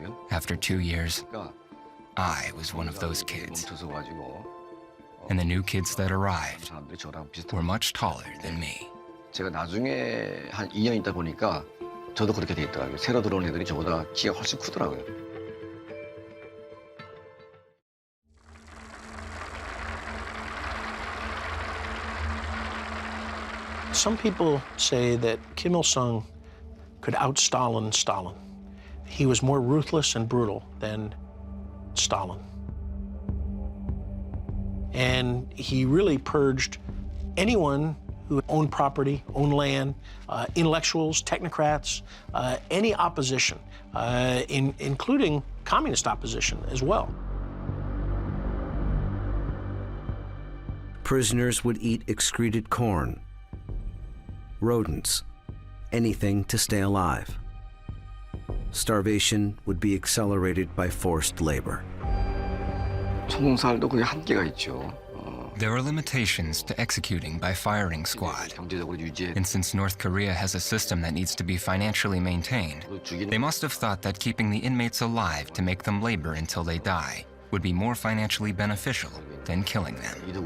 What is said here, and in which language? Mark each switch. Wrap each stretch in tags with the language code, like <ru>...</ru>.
<en>After 2 years, I was one of those kids. And the new kids that arrived were much taller than me.</en> <ko>제가 나중에 한 2년 있다 보니까 저도 그렇게 돼 있더라고요. 새로 들어온 애들이 저보다 키가 훨씬 크더라고요.</ko> <en>Some people say that Kim Il-sung could out-Stalin Stalin. He was more ruthless and brutal than Stalin. And he really purged anyone who owned property, owned land, intellectuals, technocrats, any opposition, including communist opposition as well. Prisoners would eat excreted corn, rodents, anything to stay alive. Starvation would be accelerated by forced labor.</en> <ko>총살도 그게 한계가 있죠.</ko> <en>There are limitations to executing by firing squad. And since North Korea has a system that needs to be financially maintained, they must have thought that keeping the inmates alive to make them labor until they die would be more financially beneficial than killing them.</en>